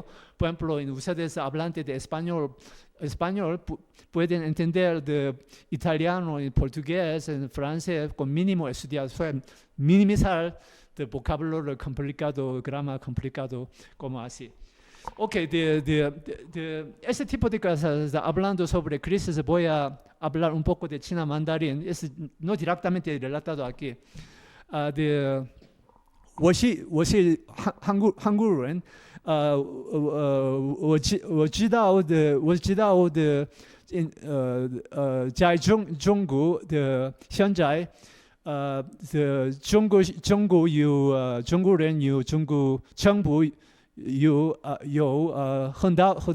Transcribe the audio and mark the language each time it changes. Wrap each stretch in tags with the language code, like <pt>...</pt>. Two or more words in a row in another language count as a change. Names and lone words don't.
<es>Por ejemplo, ustedes hablantes de español pueden entender de italiano, y portugués, en francés, con mínimo estudiación, minimizar el vocabulario complicado, gramática complicado, como así. Ok, ese tipo de cosas, hablando sobre crisis, voy a hablar un poco de China mandarín, es no directamente relatado aquí.</es> <zh>我是韩国人，我知道的，在中国的现在，中国有中国人有中国政府有很大</zh>